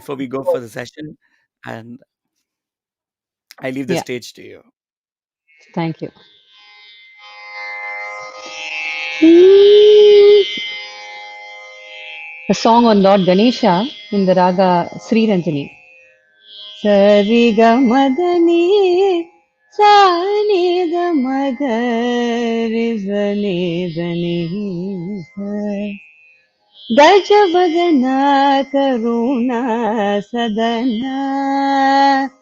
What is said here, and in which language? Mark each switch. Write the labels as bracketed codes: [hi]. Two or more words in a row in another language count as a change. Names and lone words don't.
[en] for the session, and I leave the yeah. stage to you. Thank you. A song on Lord Ganesha in the raga Sri Ranjani. Sariga madani sani da magari zani [sa] zani Gajavadana Karuna Sadana